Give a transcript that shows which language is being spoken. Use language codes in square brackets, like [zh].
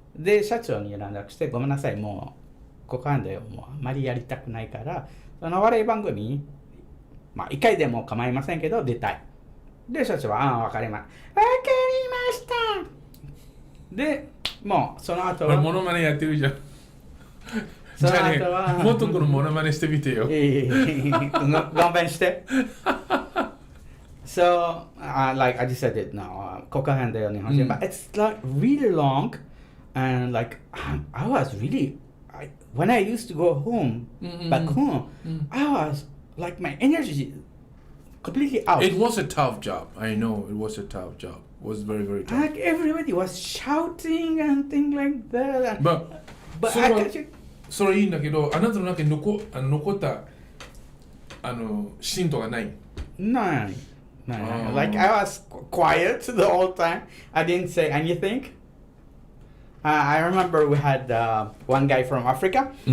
[ja] で、社長に連絡して、ごめんなさい、もう、股間でもうあまりやりたくないから、その笑い番組に、まあ、一回でも構いませんけど、出たい。で、社長は、わかりました。で、もう、その後は。モノマネやってるじゃん。その後は。もっとこのモノマネしてみてよ。勘弁して。 [en] So, like I decided now, 股間だよ日本人。 But it's like really long, and like I was really, when I used to go home, back home, I was like my energy completely out. It was a tough job. I know it was a tough job. It was very, very tough. Like everybody was shouting and things like that. But I can't. [ja] それいいんだけど、あなたの中に残ったシーンとかない？ [en] No. Like I was quiet the whole time. I didn't say anything. I remember we had one guy from Africa.